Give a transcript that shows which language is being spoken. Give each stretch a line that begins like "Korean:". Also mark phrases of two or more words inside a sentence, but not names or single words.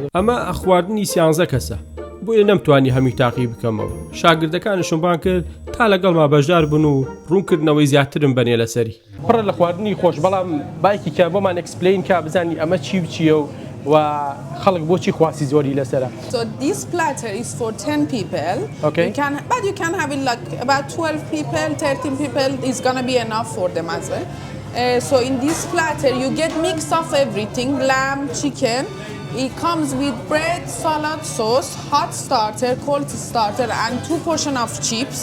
Central Kurdish: ئەمە خواردنی سیانزە کەسە بۆیە نەمتوانی هەمی تاقی بکەمەوە شاگردەکانشم بان کرد تا لەگەڵما بەشدار بن و ڕوونکردنەوەی زیاترم بەنێ لەسەری پڕە لە خواردنی خۆش بەڵام بایکی کە بۆمان ئەکسپلین کا بزانانی ئەمە چی بچیە و خەڵک بۆچی خواسی زۆری لەسرە
English: So this platter is for 10 people. Okay. But you can have it like about 12 people, 13 people is gonna be enough for them as well. So in this platter you get mix of everything, lamb, chicken. It comes with bread, salad, sauce, hot starter, cold starter, and 2 portions of chips.